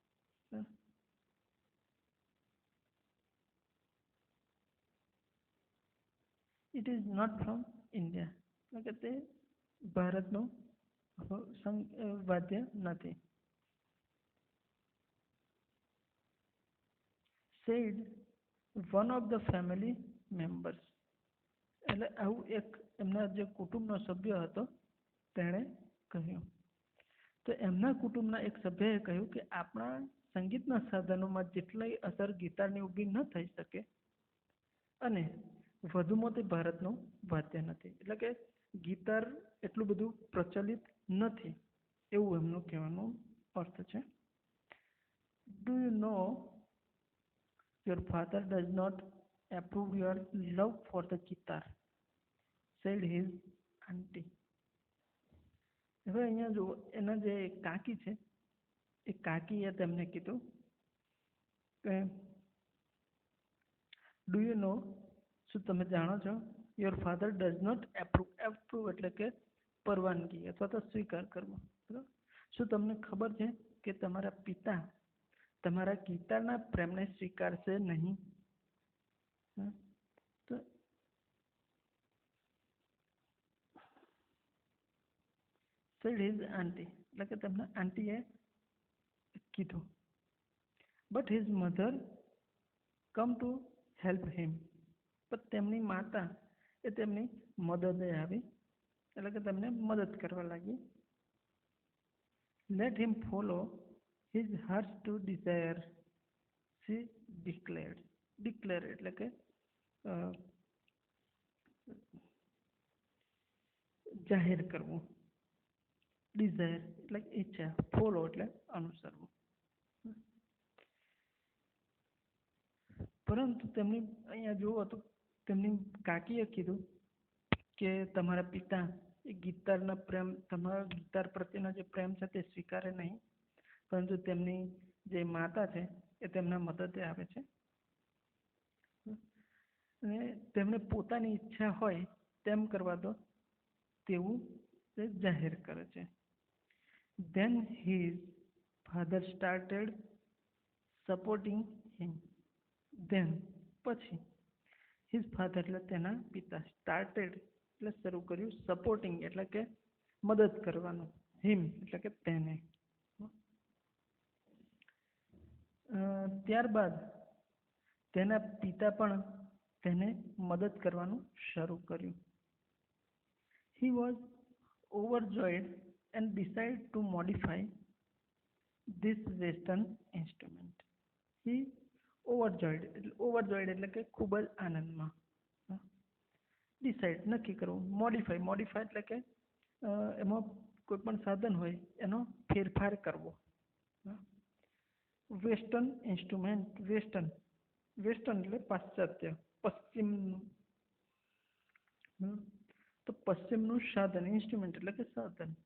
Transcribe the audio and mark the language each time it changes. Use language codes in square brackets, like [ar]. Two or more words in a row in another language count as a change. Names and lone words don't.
[en] it is not from India [gu] એટલે કે તે ભારતનું વાદ્ય નથી. [en] said one of the family members. [gu] એટલે આવું એક એમના જે કુટુંબનો સભ્ય હતો તેણે કહ્યું. તો એમના કુટુંબના એક સભ્યએ કહ્યું કે આપણા સંગીતના સાધનોમાં જેટલી અસર ગિટારની ઊભી ન થઈ શકે અને વધુમાં તે ભારતનું વાદ્ય નથી, એટલે કે ગિટાર એટલું બધું પ્રચલિત નથી એવું એમનું કહેવાનો અર્થ છે. [en] do you know your father does not approve your love for the guitar, said his auntie. [gu] હવે અહીંયા જો એના જે કાકી છે એ કાકીએ તેમને કીધું કે [en] do you know, [gu] શું તમે જાણો છો, [en] your father does not approve [gu] એટલે કે પરવાનગી અથવા તો સ્વીકાર કરવો. બરાબર, શું તમને ખબર છે કે તમારા પિતા તમારા ગિટારના પ્રેમને સ્વીકારશે નહીં? તો [en] said his auntie [gu] એટલે કે તેમના આંટીએ કીધું. [en] but his mother come to help him, [gu] પણ તેમની માતા એ તેમની મદદે આવી, એટલે કે તેમને મદદ કરવા લાગી. [en] let him follow his heart to desire, she declared. [gu] ડિક્લેર એટલે કે જાહેર કરવું, ડિઝાયર એટલે ઈચ્છા, ફોલો એટલે અનુસરવું. પરંતુ તેમની અહીંયા જુઓ તો તેમની કાકીએ કીધું કે તમારા પિતા એ ગિટારના પ્રેમ, તમારા ગિટાર પ્રત્યેનો જે પ્રેમ છે તે સ્વીકારે નહીં, પરંતુ તેમની જે માતા છે એ તેમના મદદે આવે છે અને તેમને પોતાની ઈચ્છા હોય તેમ કરવા દો તેવું તે જાહેર કરે છે. [en] Then his father started supporting him. [gu] Then પછી [en] his father [gu] એટલે તેના પિતા, started એટલે શરૂ કર્યું, સપોર્ટિંગ એટલે કે મદદ કરવાનું, him એટલે કે તેને. ત્યારબાદ તેના પિતા પણ તેને મદદ કરવાનું શરૂ કર્યું. [en] He was overjoyed and decided to modify this western instrument. He overjoyed [gu] એટલે કે ખૂબ જ આનંદમાં, ડિસાઇડ નક્કી કરવું, મોડિફાય એટલે કે એમાં કોઈ પણ સાધન હોય એનો ફેરફાર કરવો. [en] western instrument, [gu] વેસ્ટર્ન એટલે પાશ્ચાત્ય, પશ્ચિમનું, તો પશ્ચિમનું સાધન, ઇન્સ્ટ્રુમેન્ટ એટલે કે સાધન.